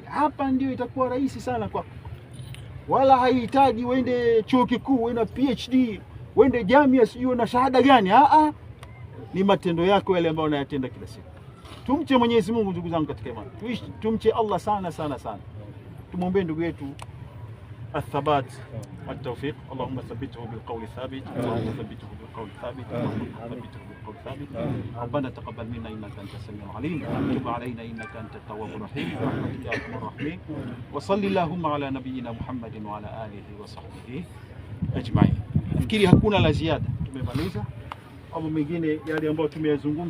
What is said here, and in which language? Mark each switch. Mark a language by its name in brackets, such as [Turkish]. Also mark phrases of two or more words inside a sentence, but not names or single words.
[Swahili] Hapa ndio itakuwa rahisi sana kwako. Wala haihitaji uende chuo kikuu, uende PhD, uende jamia sijui na shahada gani. Ni matendo yako yale ambayo unayatenda kila siku. Tumche Mwenyezi Mungu ndugu zangu katika imani. Tumche Allah sana sana sana. Tumwombee ndugu yetu [Arabic] الثبات والتوفيق. اللهم ثبته بالقول الثابت، اللهم ثبته بالقول الثابت، اللهم ثبته بالقول الثابت. ربنا تقبل منا انك انت السميع العليم، وتب علينا انك انت التواب الرحيم، برحمتك يا ارحم الراحمين. وصلي اللهم على نبينا محمد وعلى اله وصحبه اجمعين. [Swahili] Nafikiri hakuna la ziada, tumemaliza. Mambo mengine yale ambayo tumeyazungumza